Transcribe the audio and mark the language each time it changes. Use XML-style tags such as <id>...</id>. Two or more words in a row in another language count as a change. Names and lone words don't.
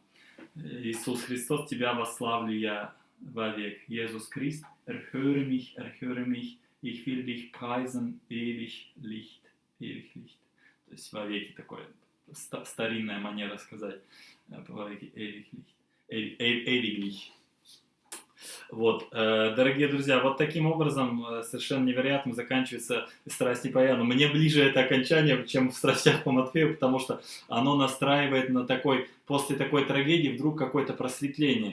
<ru>Иисус Христос, Тебя восславлю я вовек.</ru> <de>Иисус Christ, erhöre mich, ich will dich preisen, ewig Licht.</de> <ru>То есть вовеки, такое старинная манера сказать, вовеки,</ru> <de>ewig Licht.</de> <ru>Вот, дорогие друзья, вот таким образом совершенно невероятным заканчивается «Страсти по Иоанну». Мне ближе это окончание, чем в «Страстях по Матфею», потому что оно настраивает на после такой трагедии вдруг какое-то просветление.</ru>